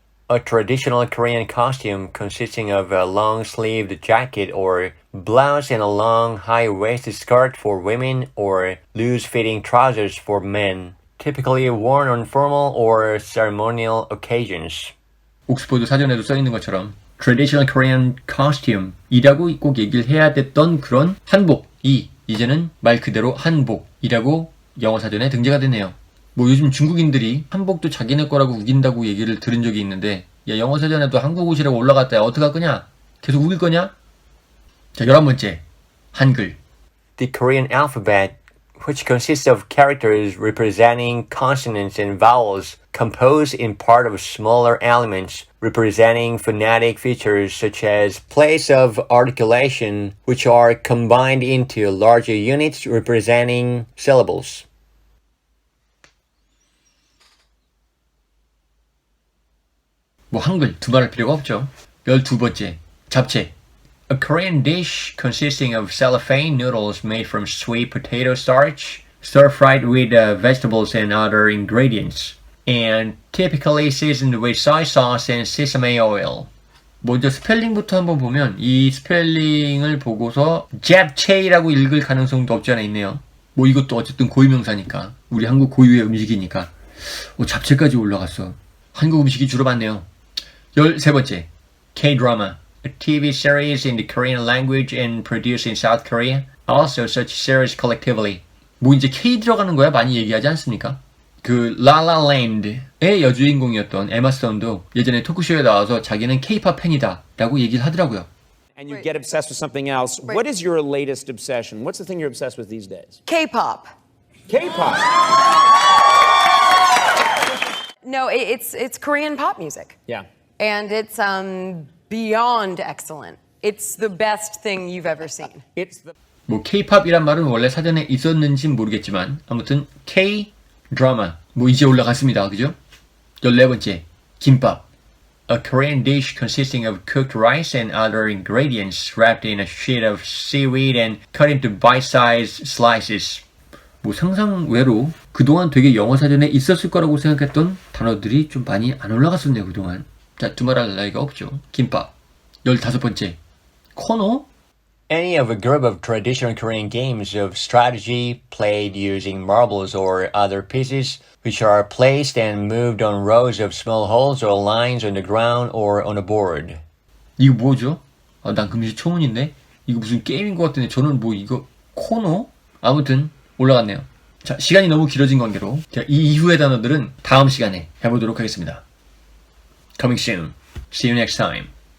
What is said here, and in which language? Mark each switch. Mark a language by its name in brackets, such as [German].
[English] A traditional Korean costume consisting of a long-sleeved jacket or blouse and a long, high-waisted skirt for women or loose-fitting trousers for men, typically worn on formal or ceremonial occasions. [Korean] 옥스퍼드 사전에도 써있는 것처럼 [English] Traditional Korean Costume [Korean] 이라고 꼭 얘기를 해야 됐던 그런 한복이 이제는 말 그대로 한복이라고 영어 사전에 등재가 됐네요. 뭐 요즘 중국인들이 한복도 자기네 거라고 우긴다고 얘기를 들은 적이 있는데 야 영어 사전에도 한국 옷이라고 올라갔다 야 어떡할 거냐? 계속 우길 거냐? 자 11번째 한글. [English] The Korean alphabet, which consists of characters representing consonants and vowels composed in part of smaller elements representing phonetic features such as place of articulation, which are combined into larger units representing syllables. [Korean] 뭐 한글 두말할 필요가 없죠. 12번째 잡채. [English] A Korean dish consisting of cellophane noodles made from sweet potato starch, stir-fried with vegetables and other ingredients, and typically seasoned with soy sauce and sesame oil. [Korean] 먼저 스펠링부터 한번 보면 이 스펠링을 보고서 잡채라고 읽을 가능성도 없지 않아 있네요. 뭐 이것도 어쨌든 고유명사니까 우리 한국 고유의 음식이니까 잡채까지 올라갔어. 한국 음식이 주로 많네요. 13번째 K-drama. [English] A TV series in the Korean language and produced in South Korea. Also such series collectively. [Korean] 뭐 이제 K 들어가는 거야 많이 얘기하지 않습니까? 그 라라랜드의 여주인공이었던 에마 스톤도 예전에 토크쇼에 나와서 자기는 K-pop 팬이다 라고 얘기를 하더라고요. [English] And you get obsessed with something else. What is your latest obsession? What's the thing you're obsessed with these days? K-pop. K-pop. No, it's Korean pop music. Yeah. And it's beyond excellent. It's the best thing you've ever seen. It's the [Korean] 뭐 K-팝이란 말은 원래 사전에 있었는지는 모르겠지만 아무튼 K-drama 뭐 이제 올라갔습니다. 그죠? 14번째 김밥. [English] A Korean dish consisting of cooked rice and other ingredients wrapped in a sheet of seaweed and cut into bite-sized slices. [Korean] 뭐 상상외로 그동안 되게 영어 사전에 있었을 거라고 생각했던 단어들이 좀 많이 안 올라갔었네요. 그동안. 자, 두말할 나위가 없죠. 김밥. 15번째. 코너? [English] Any of a group of traditional Korean games of strategy played using marbles or other pieces, which are placed and moved on rows of small holes or lines on the ground or on a board. [Korean] 이거 뭐죠? 난 금시초문인데? 이거 무슨 게임인 것 같은데 저는 뭐 이거 코너? 아무튼 올라갔네요. 자, 시간이 너무 길어진 관계로 제가 이 이후의 단어들은 다음 시간에 해보도록 하겠습니다. [English] Coming soon. See you next time.